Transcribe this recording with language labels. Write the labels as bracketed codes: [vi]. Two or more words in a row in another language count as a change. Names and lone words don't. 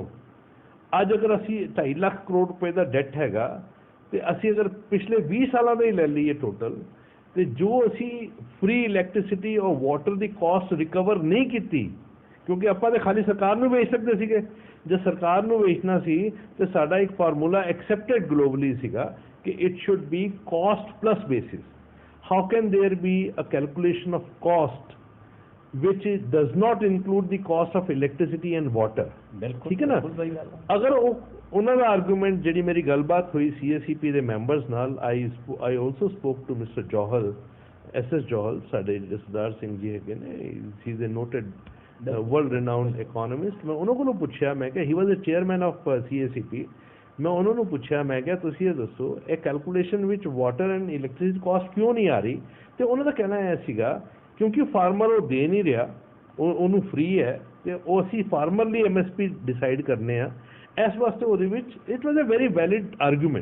[pa] ਅੱਜ ਅਗਰ ਅਸੀਂ 2.5 ਲੱਖ ਕਰੋੜ ਰੁਪਏ ਦਾ ਡੈਟ ਹੈਗਾ ਤੇ ਅਸੀਂ ਅਗਰ ਪਿਛਲੇ 20 ਸਾਲਾਂ ਦਾ ਹੀ ਲੈ ਲਈਏ ਟੋਟਲ, ਤੇ ਜੋ ਅਸੀਂ [en] free electricity [pa] ਔਰ ਵਾਟਰ ਦੀ [en] cost recover [pa] ਨਹੀਂ ਕੀਤੀ, ਕਿਉਂਕਿ ਆਪਾਂ ਤਾਂ ਖਾਲੀ ਸਰਕਾਰ ਨੂੰ ਵੇਚ ਸਕਦੇ ਸੀਗੇ। ਜੇ ਸਰਕਾਰ ਨੂੰ ਵੇਚਣਾ ਸੀ ਤੇ ਸਾਡਾ ਇੱਕ ਫਾਰਮੂਲਾ [en] accepted globally [pa] ਸੀਗਾ ਕਿ [en] it should be cost plus basis. How can there be a calculation of cost which does not include the cost of electricity and water? [pa] ਠੀਕ ਹੈ ਨਾ। ਅਗਰ ਉਹਨਾਂ ਦਾ ਆਰਗੂਮੈਂਟ, ਜਿਹੜੀ ਮੇਰੀ ਗੱਲਬਾਤ ਹੋਈ CACP ਦੇ ਮੈਂਬਰਸ ਨਾਲ, [en] I also spoke to Mr. [pa] Johal, SS Johal, ਸਾਡੇ ਜਸਦਾਰ ਸਿੰਘ ਜੀ ਹੈਗੇ ਨੇ, [en] he is a noted world renowned economist। [pa] ਮੈਂ ਉਹਨਾਂ ਕੋਲੋਂ ਪੁੱਛਿਆ, ਮੈਂ ਕਿਹਾ, [en] he was a chairman of CACP, [pa] ਮੈਂ ਉਹਨਾਂ ਨੂੰ ਪੁੱਛਿਆ, ਮੈਂ ਕਿਹਾ ਤੁਸੀਂ ਇਹ ਦੱਸੋ ਇਹ ਕੈਲਕੂਲੇਸ਼ਨ ਵਿੱਚ [en] water and electricity cost [pa] ਕਿਉਂ ਨਹੀਂ ਆ ਰਹੀ? ਤੇ ਉਹਨਾਂ ਦਾ ਕਹਿਣਾ ਇਹ ਸੀਗਾ ਕਿਉਂਕਿ ਫਾਰਮਰ ਉਹ ਦੇ ਨਹੀਂ ਰਿਹਾ, ਉਹਨੂੰ ਫ੍ਰੀ ਹੈ ਤੇ ਉਹ ਅਸੀਂ ਫਾਰਮਰ ਲਈ MSP ਡਿਸਾਈਡ ਕਰਨੇ ਆ, ਇਸ ਵਾਸਤੇ ਉਹਦੇ ਵਿੱਚ [en] it was a very valid argument.